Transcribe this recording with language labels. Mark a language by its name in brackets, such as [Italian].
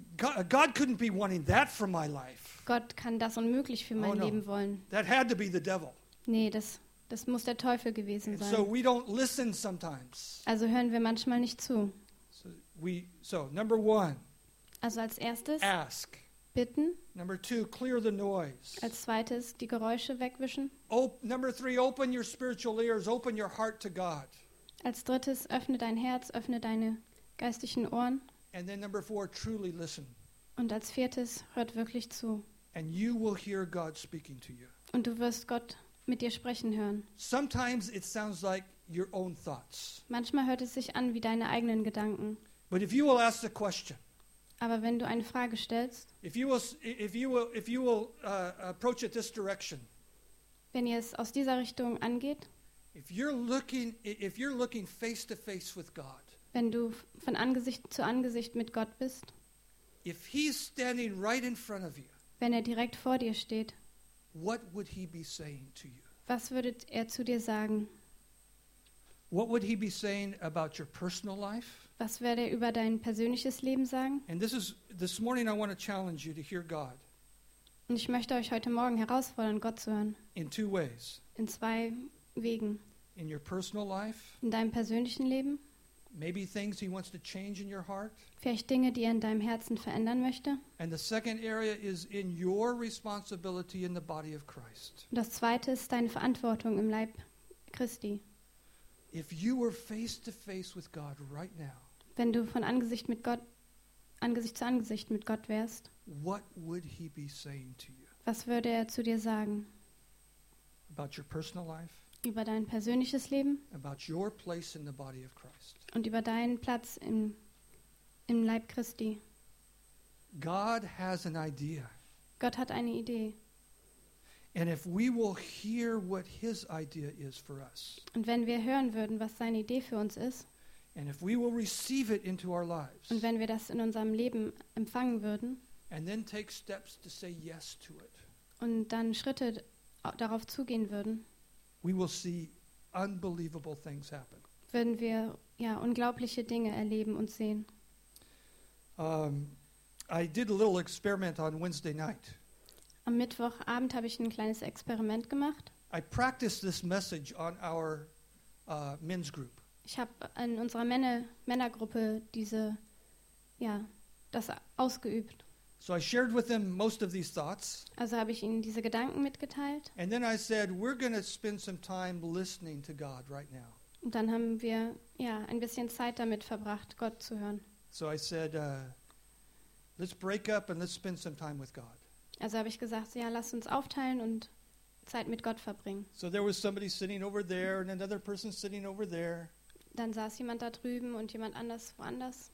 [English] God couldn't be wanting that for my life. [German] Gott kann das unmöglich für mein Leben wollen. [English] That had to be the devil. [German] Nee, das Das muss der Teufel gewesen sein. [English] So we don't listen sometimes. [German] Also hören wir manchmal nicht zu. [English] So number one. [German] Also als erstes. [English] Ask. [German] Bitten. [English] Number two, clear the noise. [German] Als zweites die Geräusche wegwischen. [English] Number three, open your spiritual ears, open your heart to God. [German] Als drittes öffne dein Herz, öffne deine geistlichen Ohren. [English] And then number four, truly listen. [German] Und als viertes hört wirklich zu. [English] And you will hear God speaking to you. [German] Und du wirst Gott mit dir sprechen hören. [English] Sometimes it sounds like your own thoughts. [German] Manchmal hört es sich an wie deine eigenen Gedanken. [English] But if you will ask the question. [German] Aber wenn du eine Frage stellst. [English] If you will approach it this direction. [German] Wenn ihr es aus dieser Richtung angeht. [English] If you're looking face to face with God. [German] Wenn du von Angesicht zu Angesicht mit Gott bist. [English] If he's standing right in front of you. [German] Wenn er direkt vor dir steht. [English] What would he be saying to you? [German] Was würde er zu dir sagen? [English] What would he be saying about your personal life? [German] Was würde er über dein persönliches Leben sagen? [English] And this morning I want to challenge you to hear God. [German] Und ich möchte euch heute Morgen herausfordern, Gott zu hören. [English] In two ways. [German] In zwei Wegen. [English] In your personal life. [German] In deinem persönlichen Leben. [English] Maybe things he wants to change in your heart. [German] Vielleicht Dinge, die er in deinem Herzen verändern möchte. [English] And the second area is in your responsibility in the body of Christ. [German] Das zweite ist deine Verantwortung im Leib Christi. [English] If you were face to face with God right now. [German] Wenn du von Angesicht mit Gott Angesicht zu Angesicht mit Gott wärst. [English] What would he be saying to you? [German] Was würde er zu dir sagen? [English] About your personal life. [German] Über dein persönliches Leben. [English] About your place in the body of Christ. [German] Und über deinen Platz im Leib Christi. [English] God has an idea. [German] Gott hat eine Idee. [English] And if we will hear what his idea is for us. [German] Und wenn wir hören würden, was seine Idee für uns ist. [English] And if we will receive it into our lives. [German] Und wenn wir das in unserem Leben empfangen würden. [English] And then take steps to say yes to it. [German] Und dann Schritte darauf zugehen würden. [English] We will see unbelievable things happen. [German] Würden wir ja unglaubliche Dinge erleben und sehen. [English] I did a little experiment on Wednesday night. [German] Am Mittwochabend habe ich ein kleines Experiment gemacht. [English] I practiced this message on our men's group. [German] Ich habe in unserer Männergruppe das ausgeübt. [English] So I shared with them most of these thoughts. [German] Also habe ich ihnen diese Gedanken mitgeteilt. [English] And then I said, we're going to spend some time listening to God right now. [German] Und dann haben wir ja ein bisschen Zeit damit verbracht, Gott zu hören. [English] So I said, let's break up and let's spend some time with God. [German] Also habe ich gesagt, ja, lass uns aufteilen und Zeit mit Gott verbringen. [English] So there was somebody sitting over there and another person sitting over there. [German] Dann saß jemand da drüben und jemand anders woanders.